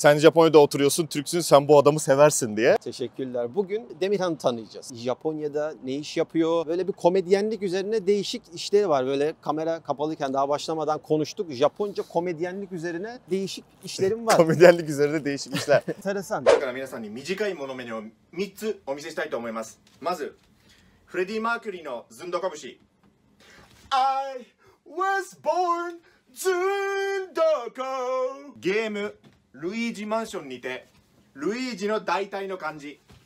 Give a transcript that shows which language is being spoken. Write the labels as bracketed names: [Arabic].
[Turkish] Sen Japonya'da oturuyorsun, Türksün, sen bu adamı seversin diye. Teşekkürler. Bugün Demirhan'ı tanıyacağız. Japonya'da ne iş yapıyor? Böyle bir komedyenlik üzerine değişik işleri var. Böyle kamera kapalıyken daha başlamadan konuştuk. Japonca komedyenlik üzerine değişik işlerim var. Komedyenlik üzerine değişik işler. Enteresan. [Japanese] だから皆さんに短いものメニューを3つお見せしたいと思います。まず、フレディ・マーキュリーのずんどこ節。 [English] I was born ずんどこ。 [Japanese] ゲーム、ルイージマンションにて、ルイージの大体の漢字。